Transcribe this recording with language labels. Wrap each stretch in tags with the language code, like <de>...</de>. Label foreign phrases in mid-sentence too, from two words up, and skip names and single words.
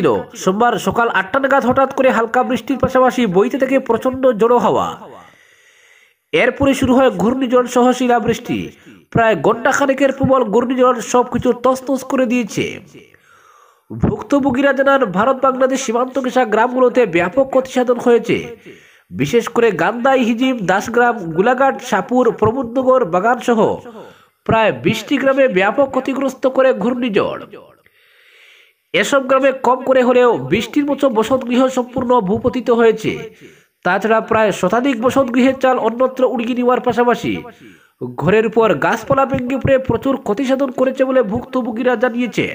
<bn>সোমবার সকাল 8টা নাগাদ হঠাৎ করে হালকা বৃষ্টির পাশাপাশি বইতে থেকে প্রচন্ড জোড়ো হাওয়া। এরপরে শুরু হয় ঘূর্ণিঝড় সহ শিলাবৃষ্টি। প্রায় ঘন্টা খানেকের প্রবল ঘূর্ণিঝড় সবকিছু তছনছ করে দিয়েছে। ভুক্তভোগীরা জানান, ভারত বাংলাদেশ সীমান্ত ঘেঁষা গ্রামগুলোতে ব্যাপক ক্ষতিসাধন হয়েছে। বিশেষ করে গান্দাই, হিজিম, দাসগ্রাম, গোলাঘাট, শাহপুর, প্রমোদনগর, বাগান সহ প্রায় 20টি গ্রামে ব্যাপক ক্ষতিগ্রস্ত করে ঘূর্ণিঝড়। এসব গ্রামে কম করে হলেও 20টির মতো বসতগৃহ সম্পূর্ণ ভূপতিত হয়েছে। তাছাড়া প্রায় শতাধিক বসতগৃহের চাল অন্যত্র উড়িয়ে নেওয়ার পাশাপাশি ঘরের উপর গাছপালা ভেঙে পড়ে প্রচুর ক্ষতিসাধন করেছে বলে ভুক্তভোগীরা জানিয়েছেন।</bn>